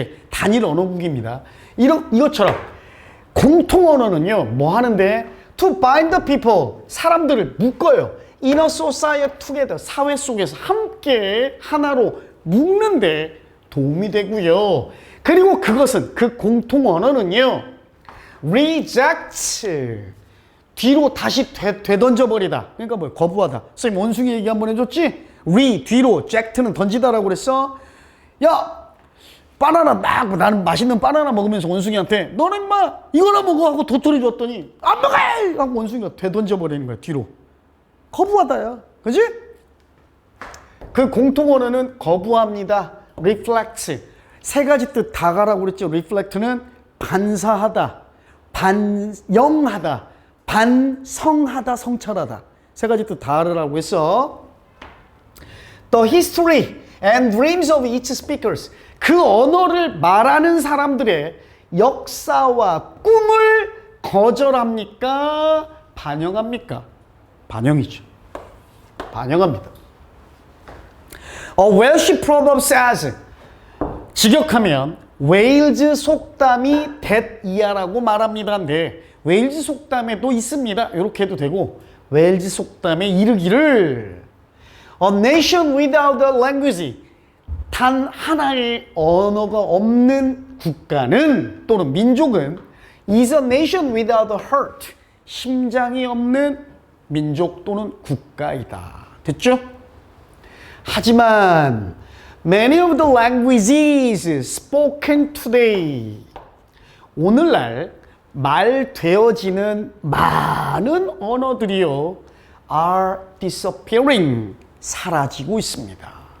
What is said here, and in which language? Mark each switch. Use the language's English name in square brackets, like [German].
[Korean] 단일 언어국입니다. 이것처럼 공통 언어는요, 뭐 하는데? [English] To bind the people, [Korean] 사람들을 묶어요. [English] In a society together, [Korean] 사회 속에서 함께 하나로 묶는데 도움이 되고요. 그리고 그것은, 그 공통 언어는요, reject, 뒤로 다시 되던져버리다. 그러니까 뭐예요? 거부하다. 선생님 원숭이 얘기 한번 해줬지? 뒤로, eject는 던지다라고 그랬어. 야, 바나나 막, 나는 맛있는 바나나 먹으면서 원숭이한테 너는 인마 이거나 먹어 하고 도토리 줬더니 안 먹어! 하고 원숭이가 되던져버리는 거야, 뒤로. 거부하다야. 그지? 그 공통 언어는 거부합니다. [English] reflect. [Korean] 세 가지 뜻 다 가라고 그랬죠. reflect는 반사하다, 반영하다, 반성하다, 성찰하다. 세 가지 뜻 다 하라고 했어. [English] The history and dreams of each speakers. [Korean] 그 언어를 말하는 사람들의 역사와 꿈을 거절합니까? 반영합니까? 반영이죠. 반영합니다. [English] A Welsh proverb says, [Korean] 직역하면 웨일즈 속담이 that이야라고 말합니다인데, 웨일즈 속담에도 있습니다. 이렇게 해도 되고, 웨일즈 속담에 이르기를 [English] A nation without a language, [Korean] 단 하나의 언어가 없는 국가는 또는 민족은 [English] is a nation without a heart, [Korean] 심장이 없는 민족 또는 국가이다. 됐죠? 하지만 [English] many of the languages spoken today, [Korean] 오늘날 말되어지는 많은 언어들이요, [English] are disappearing, [Korean] 사라지고 있습니다.